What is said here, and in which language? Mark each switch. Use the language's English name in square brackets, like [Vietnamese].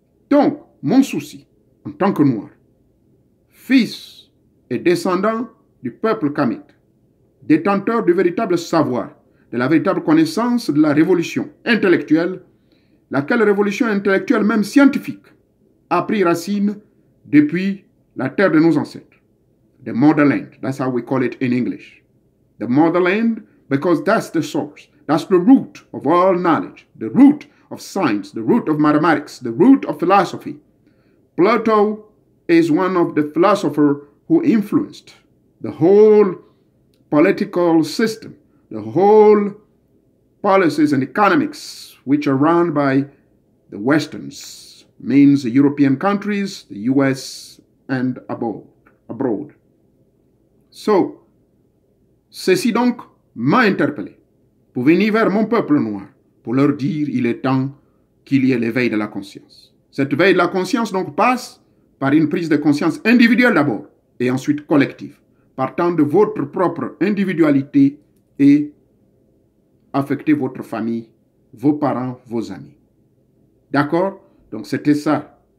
[French] Donc, mon souci, en tant que noir, fils et descendant du peuple kamite, détenteur du véritable savoir, de la véritable connaissance de la révolution intellectuelle, laquelle révolution intellectuelle, même scientifique, a pris racine depuis la terre de nos ancêtres. [English] The motherland, that's how we call it in English. The motherland, because that's the source. That's the root of all knowledge, the root of science, the root of mathematics, the root of philosophy. Plato is one of the philosophers who influenced the whole political system, the whole policies and economics which are run by the Westerns, means the European countries, the US and abroad. [French] So, ceci donc m'a interpellé pour venir vers mon peuple noir, pour leur dire il est temps qu'il y ait l'éveil de la conscience. Cette veille de la conscience donc passe par une prise de conscience individuelle d'abord et ensuite collective, partant de votre propre individualité et affecter votre famille, vos parents, vos amis. D'accord? Donc c'était ça.